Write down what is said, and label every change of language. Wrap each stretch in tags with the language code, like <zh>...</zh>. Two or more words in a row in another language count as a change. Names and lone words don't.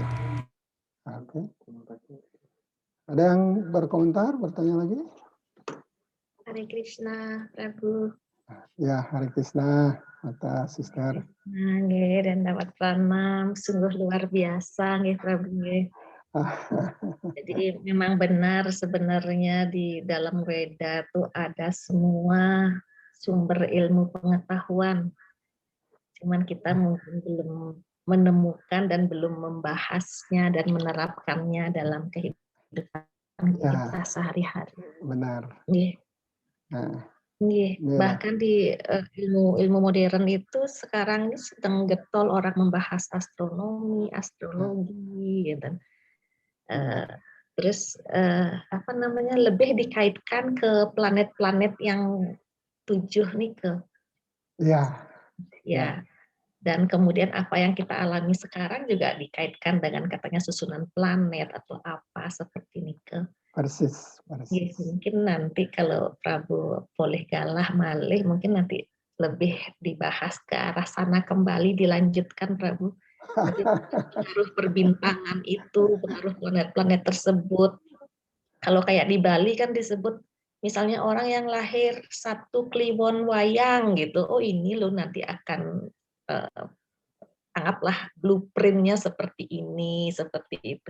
<id>Oke. Ada yang berkomentar, bertanya lagi? Hare Krishna, Prabu. Ya, Hare Krishna, Mata Sister. Nggih, dan dapat pranam, sungguh luar biasa, nggih Prabu. Nggih. Jadi memang benar sebenarnya di dalam Weda itu ada semua sumber ilmu pengetahuan. Cuman kita mungkin belum menemukan dan belum membahasnya dan menerapkannya dalam kehidupan kita sehari-hari. Benar. Nggih. Nah, Nggih, inilah. bahkan di ilmu modern itu sekarang ini sedang getol orang membahas astronomi, astrologi, gitu. Terus apa namanya lebih dikaitkan ke planet-planet yang 7 nih ke Ya. ya. Dan kemudian apa yang kita alami sekarang juga dikaitkan dengan katanya susunan planet atau apa seperti ini ke. Persis. Ya, mungkin nanti kalau Prabu boleh</id> <ban>galah malih,</ban> <id>mungkin nanti lebih dibahas ke arah sana kembali, dilanjutkan Prabu. Jadi pengaruh perbintangan itu, pengaruh planet-planet tersebut. Kalau kayak di Bali kan disebut, misalnya orang yang lahir 1 Kliwon Wayang gitu, oh ini loh nanti akan anggaplah blueprint-nya seperti ini, seperti itu.</id>